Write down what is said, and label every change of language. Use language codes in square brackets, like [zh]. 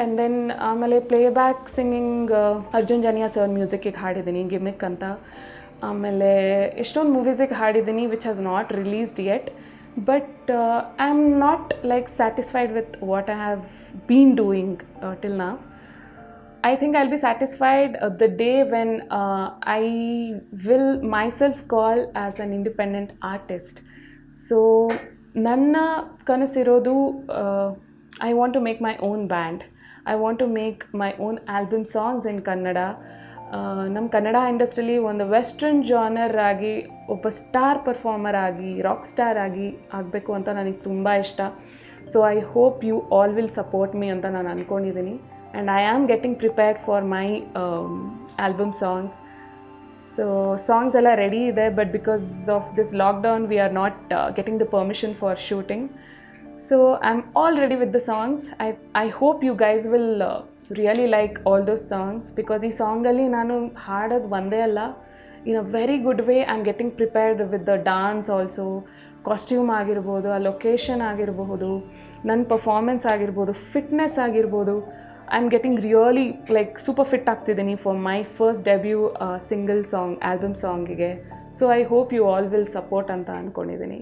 [kn] And then ಆಮೇಲೆ playback singing Arjun ಜನಿಯಾ sir ಮ್ಯೂಸಿಕ್ಕಿಗೆ ಹಾಡಿದ್ದೀನಿ gimmick ಅಂತ. ಆಮೇಲೆ ಎಷ್ಟೊಂದು ಮೂವೀಸಿಗೆ ಹಾಡಿದ್ದೀನಿ [en] Which has not released yet. But I am not like satisfied with what I have been doing till now. I think I'll be satisfied the day when I will myself call as an independent artist. So [kn] ನನ್ನ ಕನಸಿರೋದು [en] I want to make my own band. I want to make my own album songs in Kannada. [kn] ನಮ್ಮ ಕನ್ನಡ ಇಂಡಸ್ಟ್ರಿಲಿ ಒಂದು western genre ಆಗಿ ಒಬ್ಬ star performer ಆಗಿ rock star ಆಗಿ ಆಗಬೇಕು ಅಂತ ನನಗೆ ತುಂಬ ಇಷ್ಟ. [en] so I hope you all will support me [kn] ಅಂತ ನಾನು ಅಂದ್ಕೊಂಡಿದ್ದೀನಿ. [en] And I am getting prepared for my album songs. So [kn] songs ಎಲ್ಲ ರೆಡಿ ಇದೆ, [en] But because of this lockdown we are not getting the permission for shooting. So I am all ready with the songs. I hope you guys will really like all those songs, because [kn] ಈ ಸಾಂಗಲ್ಲಿ ನಾನು ಹಾಡೋದು ಒಂದೇ ಅಲ್ಲ, [en] In a very good way I am getting prepared with the dance also. [kn] Costume ಆಗಿರ್ಬೋದು, ಆ location ಆಗಿರಬಹುದು, ನನ್ನ performance ಆಗಿರ್ಬೋದು, ಫಿಟ್ನೆಸ್ ಆಗಿರ್ಬೋದು. [en] I'm getting really like super fit ಆಗ್ತಿದ್ದೀನಿ for my first debut single song, album song ಗೆ. So I hope you all will support [kn] ಅಂತ ಅಂದ್ಕೊಂಡಿದ್ದೀನಿ.